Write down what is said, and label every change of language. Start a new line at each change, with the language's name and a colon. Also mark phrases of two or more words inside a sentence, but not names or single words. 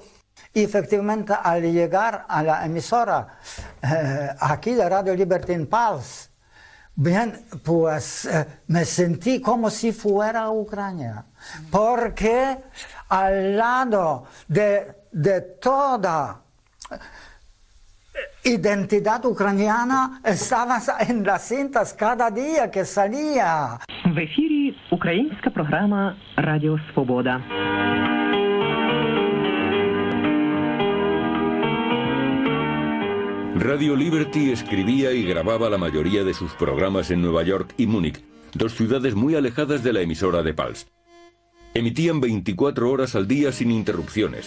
Spanish: Y efectivamente, al llegar a la emisora aquí de Radio Liberty en Pulse, bien, pues me sentí como si fuera a Ucrania, porque al lado de toda identidad ucraniana estaban en las cintas cada día que salía.
Ukrainian: В ефірі українська програма «Радіо Свобода».
Spanish: Radio Liberty escribía y grababa la mayoría de sus programas en Nueva York y Múnich, dos ciudades muy alejadas de la emisora de Pulse. Emitían 24 horas al día sin interrupciones.